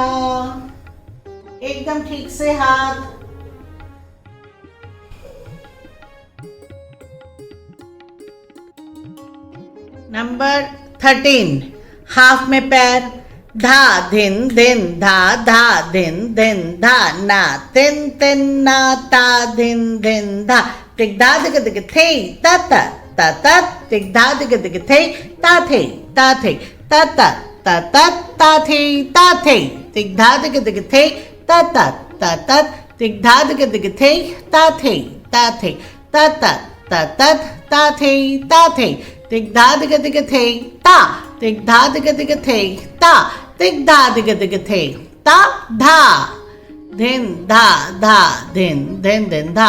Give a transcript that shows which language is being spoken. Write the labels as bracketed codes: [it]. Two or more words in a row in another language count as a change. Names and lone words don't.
[hi] एकदम ठीक से हाथ। नंबर 13, हाफ में पैर। धा धिन धिन धा धा धिन धिन धा ना तिन तिन ना ता धिन धिन धा टिक धा दिग दिग थे ता ता ता ता टिक धा दिग दिग थे ता थे ता थे ता ता ता ता ता थे ता थे टिक धा दिग दिग थे ता ता ता ता टिक धा दिग दिग थे ता थे ता थे ता ता ता ता ता थे ता थे टिक धा दिग दिग थे ता टिक धा दिग दिग थे ता टिक धा दिग दिग थे ता धा धिन धा धा धिन धिन धिन धा।